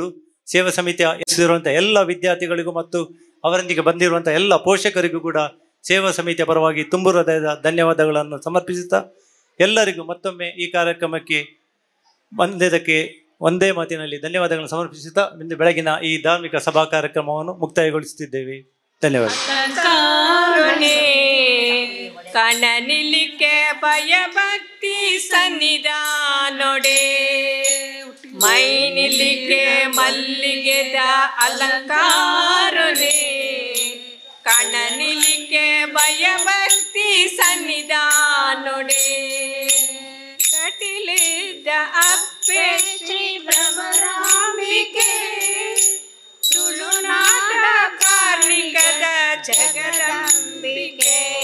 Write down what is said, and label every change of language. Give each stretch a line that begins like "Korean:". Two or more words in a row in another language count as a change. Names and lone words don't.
Kannada: ಸೇವಾ ಸಮಿತಿಯ ಎಸೆದಿರುವಂಥ ಎಲ್ಲ ವಿದ್ಯಾರ್ಥಿಗಳಿಗೂ ಮತ್ತು ಅವರೊಂದಿಗೆ ಬಂದಿರುವಂಥ ಎಲ್ಲ ಪೋಷಕರಿಗೂ ಕೂಡ ಸೇವಾ ಸಮಿತಿಯ ಪರವಾಗಿ ತುಂಬು ಹೃದಯದ ಧನ್ಯವಾದಗಳನ್ನು ಸಮರ್ಪಿಸುತ್ತಾ ಎಲ್ಲರಿಗೂ ಮತ್ತೊಮ್ಮೆ ಈ ಕಾರ್ಯಕ್ರಮಕ್ಕೆ ಬಂದಿದ್ದಕ್ಕೆ ಒಂದೇ ಮಾತಿನಲ್ಲಿ ಧನ್ಯವಾದಗಳನ್ನು ಸಮರ್ಪಿಸುತ್ತಾ ಇಂದು ಬೆಳಗಿನ ಈ ಧಾರ್ಮಿಕ ಸಭಾ ಕಾರ್ಯಕ್ರಮವನ್ನು ಮುಕ್ತಾಯಗೊಳಿಸುತ್ತಿದ್ದೇವೆ. ಧನ್ಯವಾದ.
Tulu: ಕಣನಿಲಿಕೆ ಭಯಭಕ್ತಿ ಸನ್ನಿಧಾನೊಡೆ ಮೈನಿಲಿಕೆ ಮಲ್ಲಿಗೆದ ಅಲಂಕಾರೊಡೆ ಕಣನಿಲಿಕೆ ಭಯಭಕ್ತಿ ಸನ್ನಿಧಾನೊಡೆ ಕಟಿಲಿದ್ದ ಅಪ್ಪೆ ಶ್ರೀ ಭ್ರಮರಾಂಬಿಕೆ ತುಳುನಾಡ ಕಾರ್ಣಿಕದ ಜಗದಂಬಿಕೆ